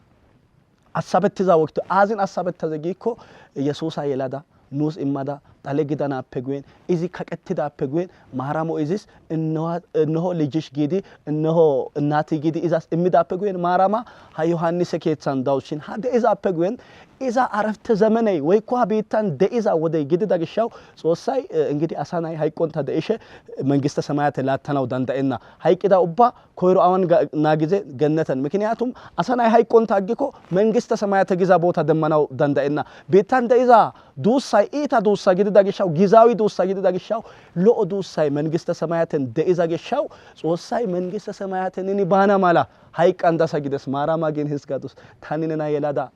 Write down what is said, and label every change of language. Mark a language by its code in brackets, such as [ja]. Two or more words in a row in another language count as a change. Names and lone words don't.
[wal] አሳበትዛ ወቅት አዝን አሳበትዛ ጊኮ ኢየሱስ አይላዳ ኑስ ኢማዳ ጣለ ጊዳና አፔጉን እዚ ከቀትዳ አፔጉን ማራሞ ኢዚስ [am] እነሆ ልጅሽ [wal] ጊዲ [am] እነሆ እናቲ [wal] ጊዲ ኢዛስ ኢሚዳ አፔጉን ማራማ ዮሐንስ ከየትሳን ዳውሽን ሀደ ኢዛ አፔጉን ኢዛ አረፍተ ዘመናይ ወይኮ ቤታን ደኢዛ ወደ ጊዲ ዳግሻው ጾሳይ እንግዲህ አሳናይ ሃይቆንታ ደኢሸ [am] መንግስተ ሰማያት [wal] ላተናው ዳንዳኤና ሃይቂዳ ኡባ ኮይሮ አወን ናጊዜ ገነተን ምክንያቱም አሳናይ ሃይቆንታ አግኮ [am] መንግስተ ሰማያት [wal] ጊዛ ቦታ ደመናው ዳንዳኤና ቤታን ደኢዛ ዱሳይ ኢታ ዱሳ ጊዲ ዳግሻው ጊዛዊ ዱሳ ጊዲ ዳግሻው ሎኦ ዱሳይ [am] መንግስተ ሰማያትን [wal] ደኢዛ ገሻው ጾሳይ [am] መንግስተ ሰማያትን [wal] ኒ ባና ማላ ሃይቃን ዳሳ ጊደስ ማራማ ግን ህስጋዱስ ታኒነና የላዳ